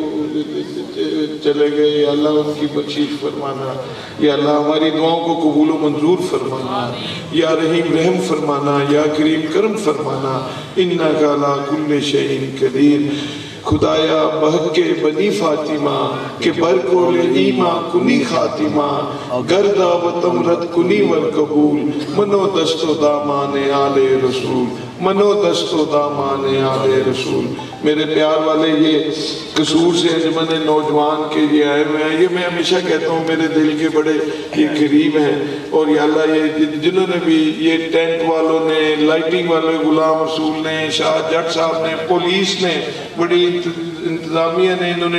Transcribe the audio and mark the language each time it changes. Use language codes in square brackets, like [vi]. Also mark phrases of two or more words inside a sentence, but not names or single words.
[ur] چلے گئے، یا اللہ ان کی بخشش فرمانا، یا اللہ ہماری دعاؤں کو قبول و منظور فرمانا، یا رحیم رحم فرمانا، یا کریم کرم فرمانا، [ar] انک علی کل شیء قدیر۔ [fa] خدایا بحق کے بنی فاطمہ کہ برکول ایمہ کنی خاتمہ، گردہ و تمرد کنی والقبول، منو دست و دامان آل رسول، منو دست و دامان آل رسول۔ [ur] میرے پیار والے یہ قصور سے انجمن نوجوان کے یہ آئے ہوئے ہیں، یہ میں ہمیشہ کہتا ہوں میرے دل کے بڑے یہ قریب ہیں، اور یا اللہ یہ جنہوں نے بھی یہ ٹینٹ والوں نے، لائٹنگ والے غلام رسول نے، شاہ جٹ صاحب نے، پولیس نے، بڑی انتظامیہ نے انہوں نے